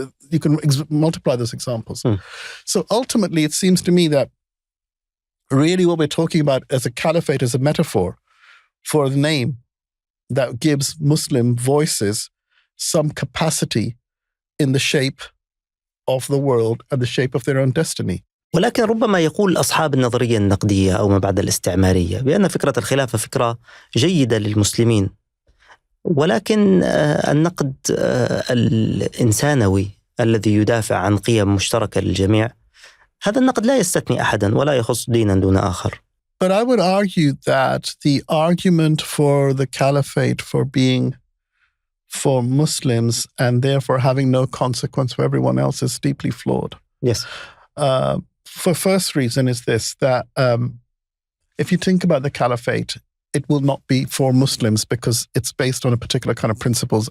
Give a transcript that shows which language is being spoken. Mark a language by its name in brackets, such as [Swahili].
[English] You can multiply those examples. So ultimately, it seems to me that really what we're talking about as a caliphate is a metaphor for the name that gives Muslim voices some capacity in the shape of the world and the shape of their own destiny. [Arabic] ولكن ربما يقول أصحاب النظرية النقدية أو ما بعد الاستعمارية بأن فكرة الخلافة فكرة جيدة للمسلمين، ولكن النقد الإنسانوي الذي يدافع عن قيم مشتركة للجميع، هذا النقد لا يستثني أحدا ولا يخص دينا دون آخر. [English] But I would argue that the argument for the caliphate for Muslims and therefore having no consequence for everyone else is deeply flawed. Yes. For first reason is this, that if you think about the caliphate, it will not be for Muslims because it's based on a particular kind of principles.